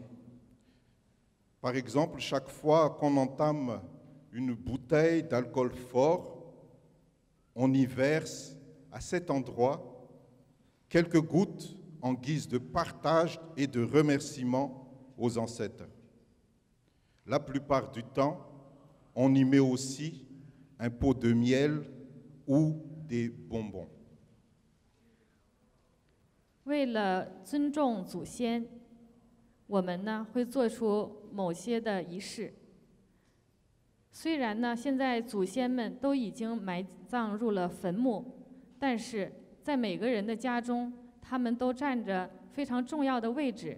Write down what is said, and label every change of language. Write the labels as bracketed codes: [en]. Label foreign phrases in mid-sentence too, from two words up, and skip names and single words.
[fr] Par exemple, chaque fois qu'on entame une bouteille d'alcool fort, on y verse à cet endroit quelques gouttes en guise de partage et de remerciement aux ancêtres. La plupart du temps, on y met aussi un pot de miel ou des bonbons. [zh] 为了尊重祖先，我们呢会做出某些的仪式。虽然呢现在祖先们都已经埋葬入了坟墓，但是在每个人的家中，他们都占着非常重要的位置。